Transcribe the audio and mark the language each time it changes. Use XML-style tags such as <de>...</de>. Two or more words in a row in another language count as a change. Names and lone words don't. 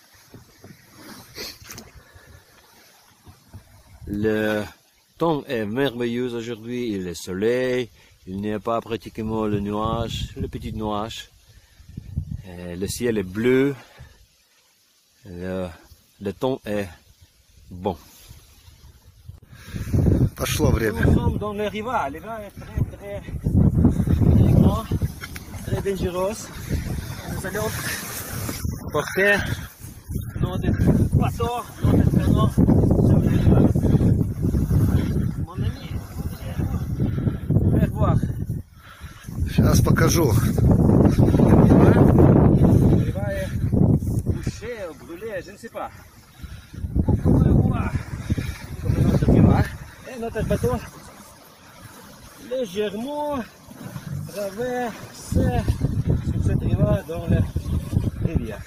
<fr>Le temps est merveilleux aujourd'hui, il est soleil, il n'y a pas pratiquement le petit nuage. Le ciel est bleu, le temps est bon.</fr> <ru>Пошло время.</ru> <fr>Nous sommes dans le riva. Le riva est très grand, très dangereux. Nous allons porter notre bateau, notre canot sur le riva. Mon ami, faites voir.</fr> <ru>Сейчас покажу.</ru> <fr>Le riva est bouché, brûlé, je ne sais pas. Et notre bateau légèrement traverse sur cette rivière dans la rivière.</fr>